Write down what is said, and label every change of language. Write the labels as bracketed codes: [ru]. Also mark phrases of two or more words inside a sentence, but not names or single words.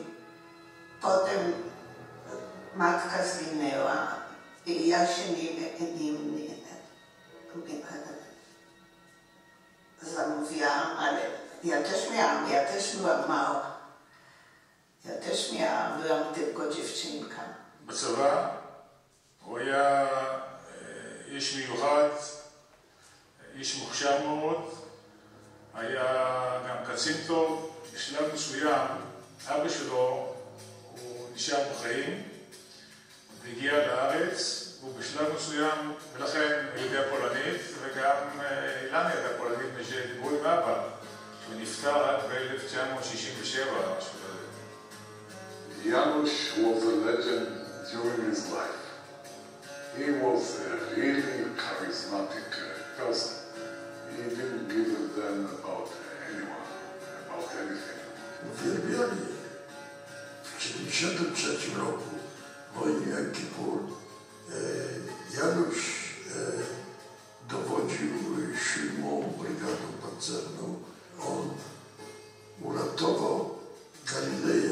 [pl] Potem matka zginęła i ja się nim zamówiłam, ale ja też byłam mała. byłam tylko dziewczynka. [he] בצבא הוא היה איש מיוחד, איש מוכשר מאוד, היה גם קצין טוב. בשלב מסוים, אבא שלו, הוא נשאר בחיים, והגיע לארץ, והוא בשלב מסוים, ולכן הוא יודע פולנית, וגם אילן ידע פולנית, שדיברו עם אבא, שהוא נפטר רק ב-1967, משהו כזה. [en] Janusz was a legend during his life. He was a really charismatic person. He didn't give a damn about anyone, about anything. [pl] Uwielbiali. W 1973 roku, w wojnie Jom Kippur, Janusz dowodził 7. Brygadą Pancerną. On uratował Galileję.